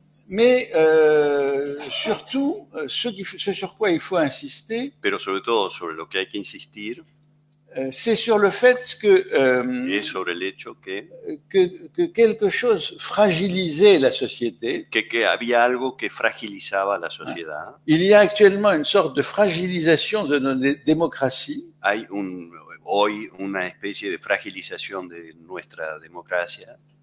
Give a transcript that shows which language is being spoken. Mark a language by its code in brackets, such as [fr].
[fr] Mais surtout, ce sur quoi il faut insister, [es] pero sobre todo sobre lo que hay que insistir, [fr] c'est sur le fait [es] es sobre el hecho que [fr] quelque chose fragilisait la société. [es] Que había algo que fragilizaba la sociedad. [fr] Il y a actuellement une sorte de fragilisation de nos démocraties. [es] Hay hoy una especie de fragilización de nuestra democracia.